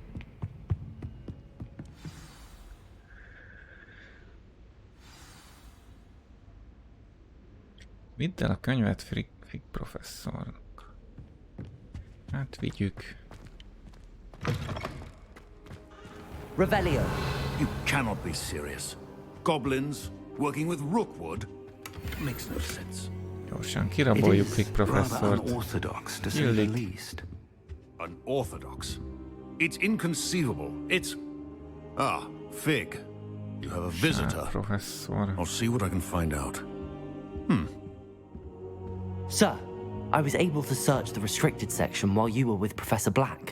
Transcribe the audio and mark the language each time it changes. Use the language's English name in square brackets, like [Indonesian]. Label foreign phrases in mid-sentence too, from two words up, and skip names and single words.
[Hungarian] Vidd el a könyvet Fig professzornak. Hát vigyük. [English] Revelio. You cannot be serious. Goblins working with Rookwood makes no sense. [Hungarian] Gyorsan kiraboljuk Fig professzort. [English] Unorthodox, to say the least. Unorthodox? It's inconceivable. It's... Fig. You have a visitor. Professor. I'll see what I can find out. Sir, I was able to search the restricted section while you were with Professor Black.